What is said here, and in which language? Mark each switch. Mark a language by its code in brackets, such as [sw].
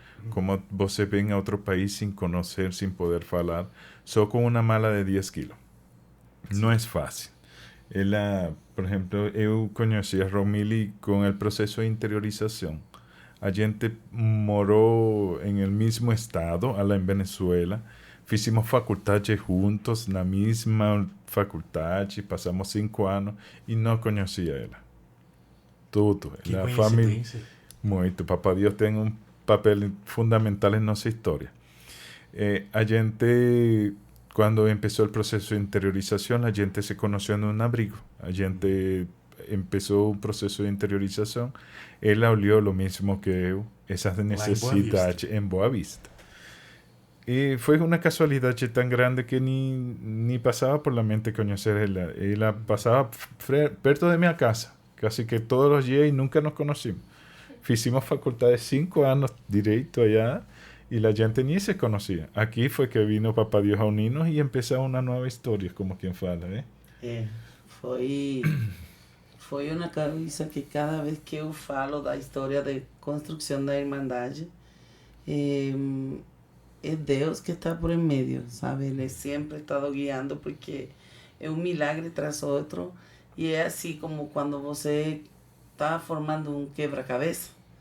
[es] Como você ven a otro país sin conocer, sin poder hablar, solo con una mala de 10 kilos. No es fácil. Por ejemplo, eu conheci a Romili con el proceso de interiorización. A gente moró en el mismo estado, en Venezuela. [pt] Fizimos faculdade juntos, na mesma faculdade, passamos 5 anos e não conhecia ela. Tudo. Que A coincidência. família, muito. Papá Deus tem um papel fundamental em nossa história. A gente, quando começou o processo de interiorização, a gente se conheceu em um abrigo. A gente começou um processo de interiorização. Ela olhou o mesmo que eu, essas necessidades em Boa Vista. [es] Y fue una casualidad tan grande que ni pasaba por la mente conocerla. Ella pasaba perto de mi casa, casi que todos los días y nunca nos conocimos. Hicimos facultad de 5 años directo allá y la gente ni se conocía. Aquí fue que vino Papá Dios a unirnos y empezó una nueva historia, como quien fala, ¿eh? [pt] Foi uma coisa que cada vez que eu falo da história de construção da Irmandade, é Deus que está por en medio, sabe? Ele sempre ha estado guiando porque é um milagre tras outro e é assim como quando você está formando um quebra-cabeça.